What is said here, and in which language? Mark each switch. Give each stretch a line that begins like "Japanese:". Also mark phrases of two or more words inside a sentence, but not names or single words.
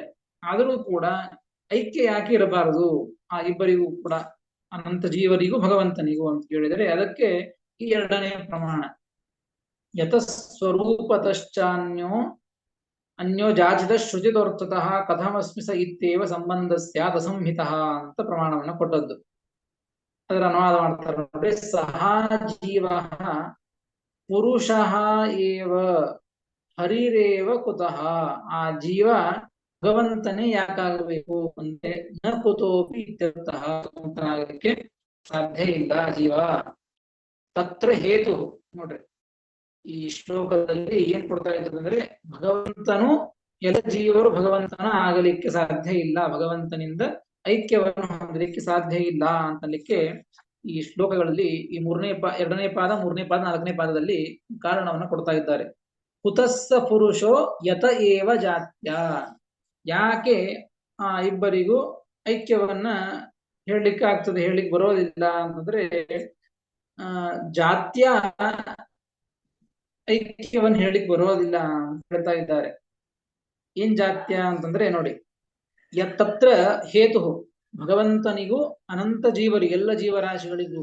Kannada: ಆದರೂ ಕೂಡ ಐಕ್ಯ ಯಾಕೆ ಇರಬಾರದು ಆ ಇಬ್ಬರಿಗೂ ಕೂಡ, ಅನಂತ ಜೀವರಿಗೂ ಭಗವಂತನಿಗೂ ಅಂತ ಹೇಳಿದರೆ ಅದಕ್ಕೆ ಈ 2ನೇ ಪ್ರಮಾಣ.
Sanskrit: ಯತಸ್ವರೂಪತಶ್ಚಾನ್ಯೋ ಅನ್ಯೋ ಜಾಚಿತ ಶ್ರುತಿತೋರ್ಥತಃ ಕಥಮಸ್ಮಿ ಸ ಇತ್ಯೇವ ಸಂಬಂಧ ಸ್ಯಾತ್ ಅಸಂಹಿತಃ
Kannada: ಅಂತ ಪ್ರಮಾಣವನ್ನು ಕೊಟ್ಟದ್ದು. ಅದರ ಅನುವಾದ ಮಾಡ್ತಾರೆ ನೋಡಿ.
Sanskrit: ಸಹ ಜೀವ ಪುರುಷಃ ಏವ ಹರಿರೇವ ಕುತಃ.
Kannada: ಆ ಜೀವ ಭಗವಂತನೇ ಯಾಕಾಗಬೇಕು ಅಂದ್ರೆ
Sanskrit: ನ ಕುತೋಪಿ ಇತ್ಯರ್ಥಃ.
Kannada: ಭಗವಂತನಾಗಲಿಕ್ಕೆ ಸಾಧ್ಯ ಇಲ್ಲ ಜೀವ,
Sanskrit: ತತ್ರ ಹೇತು
Kannada: ನೋಡ್ರಿ, ಈ ಶ್ಲೋಕದಲ್ಲಿ ಏನ್ ಕೊಡ್ತಾ ಇದ್ದಾರೆ ಅಂದ್ರೆ, ಭಗವಂತನು ಎಲ್ಲ ಜೀವರು ಭಗವಂತನ ಆಗಲಿಕ್ಕೆ ಸಾಧ್ಯ ಇಲ್ಲ, ಭಗವಂತನಿಂದ ಐಕ್ಯವನ್ನು ಹೊಂದಲಿಕ್ಕೆ ಸಾಧ್ಯ ಇಲ್ಲ ಅಂತಲಿಕ್ಕೆ ಈ ಶ್ಲೋಕಗಳಲ್ಲಿ ಈ ಎರಡನೇ ಪಾದ, ಮೂರನೇ ಪಾದ, ನಾಲ್ಕನೇ ಪಾದದಲ್ಲಿ ಕಾರಣವನ್ನ ಕೊಡ್ತಾ ಇದ್ದಾರೆ.
Sanskrit: ಕುತಸ್ಸ ಪುರುಷೋ ಯತ ಏವ ಜಾತ್ಯ,
Kannada: ಯಾಕೆ ಆ ಇಬ್ಬರಿಗೂ ಐಕ್ಯವನ್ನ ಹೇಳಲಿಕ್ಕೆ ಆಗ್ತದೆ, ಹೇಳಲಿಕ್ಕೆ ಬರೋದಿಲ್ಲ ಅಂತಂದ್ರೆ, ಜಾತ್ಯ ಐಕ್ಯವನ್ನು ಹೇಳಿಕ್ ಬರೋದಿಲ್ಲ ಅಂತ ಹೇಳ್ತಾ ಇದ್ದಾರೆ. ಏನ್ ಜಾತ್ಯ ಅಂತಂದ್ರೆ ನೋಡಿ,
Sanskrit: ತತ್ರ ಹೇತು,
Kannada: ಭಗವಂತನಿಗೂ ಅನಂತ ಜೀವರಿಗೆ ಎಲ್ಲ ಜೀವರಾಶಿಗಳಿಗೂ